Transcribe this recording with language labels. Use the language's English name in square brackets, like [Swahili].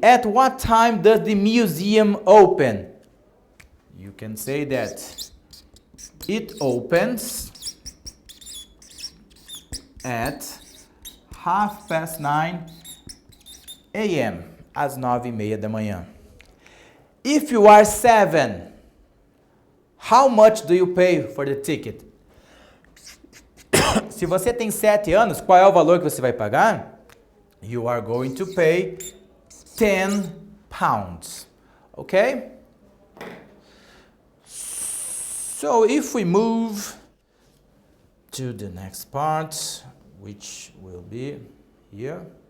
[English] At what time does the museum open? You can say that it opens at 9:30 a.m. [Portuguese] às 9:30 da manhã. [English] If you are 7, how much do you pay for the ticket? [Portuguese] Se você tem 7 anos, qual é o valor que você vai pagar? [English] You are going to pay 10 pounds. Okay? So if we move to the next part, which will be here.